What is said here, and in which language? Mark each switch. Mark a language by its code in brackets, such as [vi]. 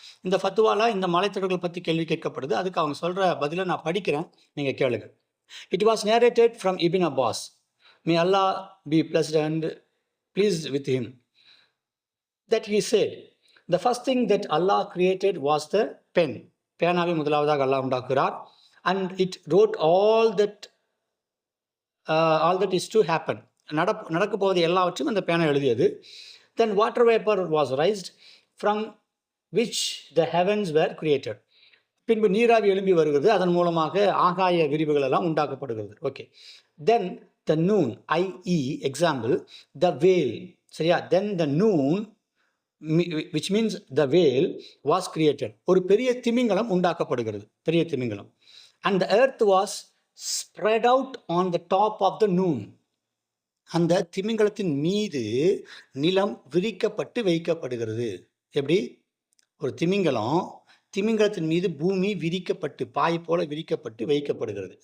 [ta] இந்த ஃபத்வாவில் இந்த மலைத்தொடர்கள் பற்றி கேள்வி கேட்கப்படுது. அதுக்கு அவங்க சொல்கிற பதிலை நான் படிக்கிறேன், நீங்கள் கேளுங்க. [en] It was narrated from Ibn Abbas, may Allah be pleased with him, that he said, the first thing that Allah created was the pen. [ta] பேனாவை முதலாவதாக அல்லாஹ் உண்டாக்குகிறார். [en] And it wrote all that is to happen. [ta] நடக்க போவது எல்லாவற்றையும் அந்த பேனா எழுதியது. [en] Then water vapor was raised, from which the heavens were created. [ta] பின்பு நீராவி எழும்பி வருகிறது, அதன் மூலமாக ஆகாய விரிவுகள் எல்லாம் உண்டாக்கப்படுகிறது. [en] Okay. Then the noon, i.e. example, the whale. [ta] சரியா? [en] Then the noon, which means the whale, was created. [ta] ஒரு பெரிய திமிங்கலம் உண்டாக்கப்படுகிறது, பெரிய திமிங்கலம். [en] And the earth was spread out on the top of the noon. [ta] அந்த திமிங்கலத்தின் மீது நிலம் விரிக்கப்பட்டு வைக்கப்படுகிறது. எப்படி? ஒரு திமிங்கலத்தின் மீது பூமி விரிக்கப்பட்டு பாய் போல விரிக்கப்பட்டு வைக்கப்படுகிறது.